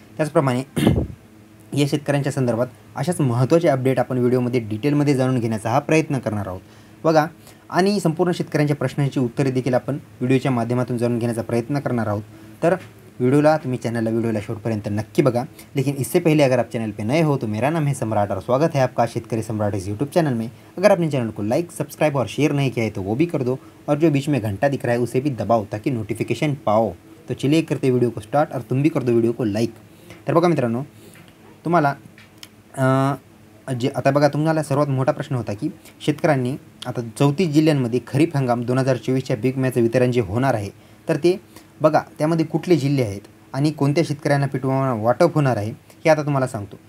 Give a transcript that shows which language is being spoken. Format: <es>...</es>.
<mr>त्याचप्रमाणे या शेतकऱ्यांच्या संदर्भात अशाच महत्त्वाचे अपडेट आपण व्हिडिओमध्ये डिटेलमध्ये जाणून घेण्याचा हा प्रयत्न करणार आहोत बघा. आणि संपूर्ण शेतकऱ्यांच्या प्रश्नांची उत्तरे देखील आपण व्हिडिओच्या माध्यमातून जाणून घेण्याचा प्रयत्न करणार आहोत. तर वीडियोला शेवटपर्यंत नक्की बगा.</mr> <hi>लेकिन इससे पहले अगर आप चैनल पे नए हो तो मेरा नाम है सम्राट और स्वागत है आपका शेतकरी सम्राट इस यूट्यूब चैनल में. अगर आपने चैनल को लाइक, सब्सक्राइब और शेयर नहीं किया है तो वो भी कर दो और जो बीच में घंटा दिख रहा है उसे भी दबाओ ताकि नोटिफिकेशन पाओ. तो चलिए करते वीडियो को स्टार्ट और तुम भी कर दो वीडियो को लाइक.</hi> <mr>तर बघा मित्रांनो, तुम्हाला तुम्हाला सर्वात मोठा प्रश्न होता की शेतकऱ्यांनी आता 34 जिल्ह्यांमध्ये खरीप हंगाम 2024च्या पीक विम्याचं वितरण जे होणार आहे तर ते बघा त्यामध्ये कुठले जिल्हे आहेत आणि कोणत्या शेतकऱ्यांना पीक विमा वाटप होणार आहे हे आता तुम्हाला सांगतो.</mr>